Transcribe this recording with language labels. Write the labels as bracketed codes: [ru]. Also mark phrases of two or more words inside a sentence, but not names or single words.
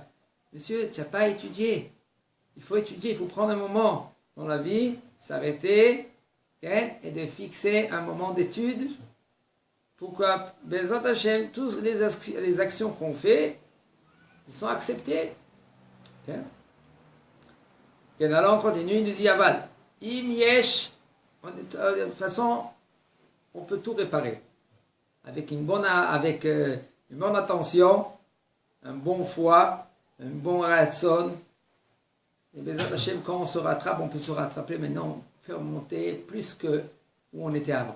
[fr] Monsieur, tu n'as pas étudié. Il faut étudier, il faut prendre un moment dans la vie, s'arrêter et de fixer un moment d'étude. Pourquoi [he] בעזרת השם, [fr] toutes les actions qu'on fait, elles sont acceptées. Alors on continue, il nous dit Aval. [he] אם יש, [fr] de toute façon, on peut tout réparer. Avec une bonne attention, un bon foi, un bon ratson. Et [he] בעזרת השם, [fr] quand on se rattrape, on peut se rattraper maintenant, faire monter plus que où on était avant.